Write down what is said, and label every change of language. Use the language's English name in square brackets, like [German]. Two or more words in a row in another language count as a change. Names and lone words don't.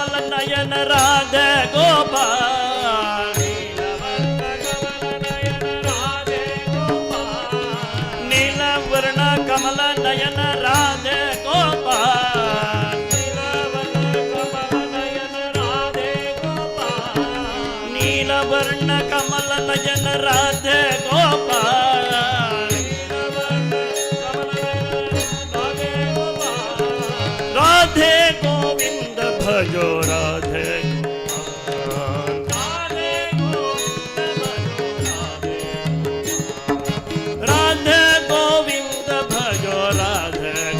[Kannada] ನಯನ ರಾಧೆ ಗೋಪಾಲ ನೀಲವರ್ಣ ಕಮಲ ನಯನ ರಾಧೆ ಗೋಪಾಲ ನೀಲವರ್ಣ ಕಮಲ ನಯನ ರಾಧೆ ಗೋಪಾಲ [Hindi] राधे गोविंद भजो राधे राधे गोविंद भजो राधे